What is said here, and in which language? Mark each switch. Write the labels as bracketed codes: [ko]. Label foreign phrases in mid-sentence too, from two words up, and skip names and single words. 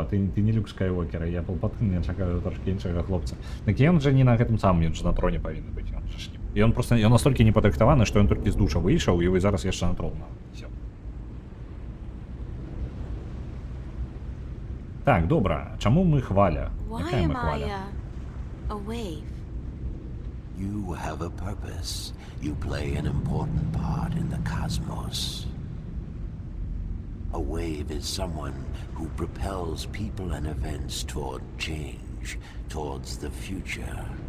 [be] Ты не Люк Скайуокер, я Палпатин, я чакаю трошкі іншага хлопца. Так ён жа не на гэтым самым, ён жа на троне павінен быць. Ён просто ён настолькі непадрыхтаваны, што ён толькі з душа выйшаў, і вы зараз яшчэ на трон. Так, добра. Чаму мы хваля? Якая мы хваля? [en] A wave. You have a purpose. You play an important part in the cosmos. A wave is someone who propels people and events toward change, towards the future.